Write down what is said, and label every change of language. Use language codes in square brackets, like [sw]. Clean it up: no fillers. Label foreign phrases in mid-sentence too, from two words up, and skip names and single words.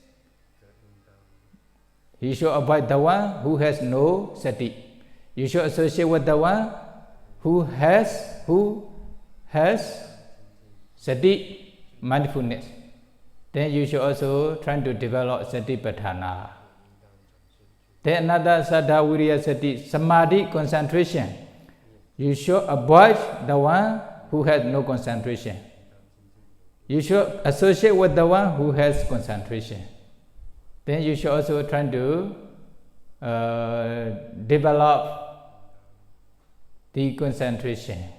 [en] You should avoid the one who has no sati. You should associate with the one who has sati, mindfulness. Then you should also try to develop satipatthana. Then another [pi] saddha, viriya, sati, samadhi, [en] concentration. You should avoid the one who has no concentration. You should associate with the one who has concentration. Then you should also try to develop the concentration.